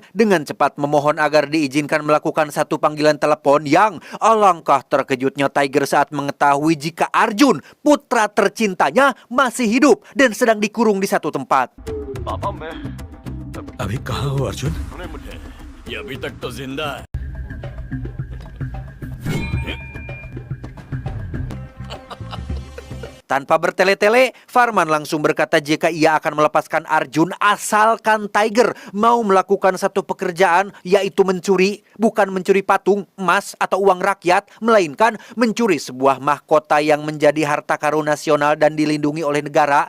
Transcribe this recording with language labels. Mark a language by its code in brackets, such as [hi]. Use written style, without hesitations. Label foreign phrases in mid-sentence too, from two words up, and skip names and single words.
[id] dengan cepat memohon agar diizinkan melakukan satu panggilan telepon yang alangkah terkejutnya Tiger saat mengetahui jika Arjun, putra tercintanya, masih hidup dan sedang dikurung di satu tempat. [hi] पापा मैं अभी कहाँ हो अर्जुन? सुने मुझे, ये अभी तक तो जिंदा है। [id] Tanpa bertele-tele, Farman langsung berkata jika ia akan melepaskan Arjun asalkan Tiger mau melakukan satu pekerjaan, yaitu mencuri, bukan mencuri patung, emas, atau uang rakyat, melainkan mencuri sebuah mahkota yang menjadi harta karun nasional dan dilindungi oleh negara.